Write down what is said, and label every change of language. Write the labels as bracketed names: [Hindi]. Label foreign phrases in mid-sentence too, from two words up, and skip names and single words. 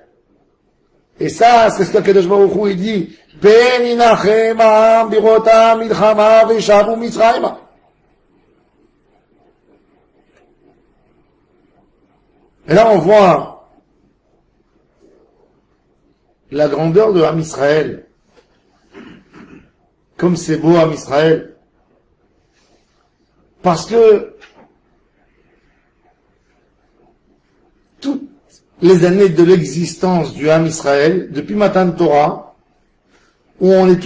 [French] Et ça, c'est ce qu' [Hebrew] הקדוש ברוך הוא, [French] il dit, [Hebrew] פן ינחם העם בראתם מלחמה ושבו מצרימה. [French] Et là, on voit la grandeur de Am Israël. Comme c'est beau Am Israël. Parce que toutes les années de l'existence du Am Israël, depuis [Hebrew] מתן תורה, [French] où on est